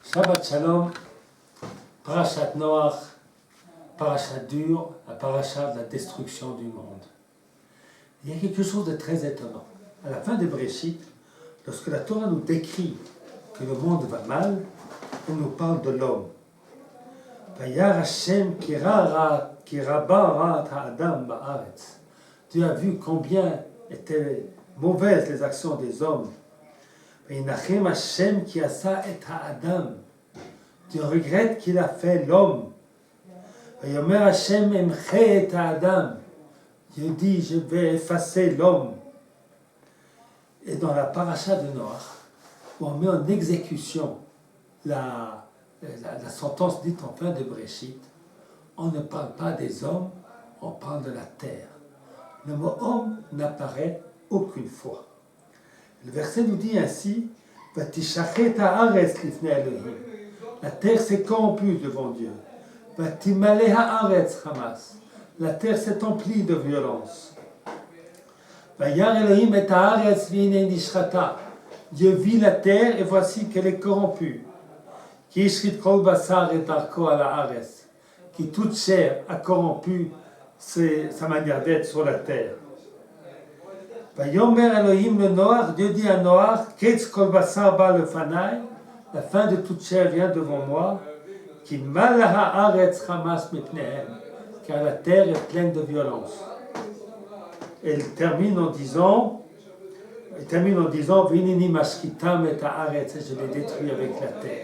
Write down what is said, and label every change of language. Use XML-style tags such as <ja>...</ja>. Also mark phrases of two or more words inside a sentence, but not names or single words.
<he>שבת שלום, פרשת נח,</he> <fr>Parashat dure, la Parashat de la destruction du monde. Il y a quelque chose de très étonnant. À la fin de Bréchit, lorsque la Torah nous décrit que le monde va mal, elle nous parle de l'homme.</fr> <he>וירא השם כי רבה רעת האדם בארץ.</he> <fr>Dieu a vu combien étaient mauvaises les actions des hommes.</fr> <he>וינחם השם כי עשה את האדם.</he> <fr>Dieu regrette qu'il a fait l'homme.</fr> <he>ויאמר השם אמחה את האדם.</he> <fr>Dieu dit, je vais effacer l'homme. Et dans la paracha de Noach, où on met en exécution la sentence dite en fin de Bréchit, on ne parle pas des hommes, on parle de la terre. Le mot homme n'apparaît aucune fois. Le verset nous dit ainsi,</fr> <he>ותשחת הארץ לפני אלהים.</he> <fr>La terre s'est corrompue devant Dieu.</fr> <he>ותמלא הארץ חמס.</he> <fr>La terre s'est emplie de violence.</fr> <he>וירא אלהים את הארץ והנה נשחתה.</he> <fr>Dieu vit la terre et voici qu'elle est corrompue.</fr> <he>כי השחית כל בשר את דרכו על הארץ.</he> <fr>Qui toute chair a corrompu sa manière d'être sur la terre.</fr> <he>ויאמר אלהים לנח,</he> <fr>Dieu dit à Noach,</fr> <he>קץ כל בשר בא לפני,</he> <fr>la fin de toute chair vient devant moi,</fr> <he>כי מלאה הארץ חמס מפניהם,</he> <fr>car la terre est pleine de violence. Et il termine en disant,</fr> <he>והנני משחיתם את הארץ,</he> <fr>je les détruis avec la terre.</fr>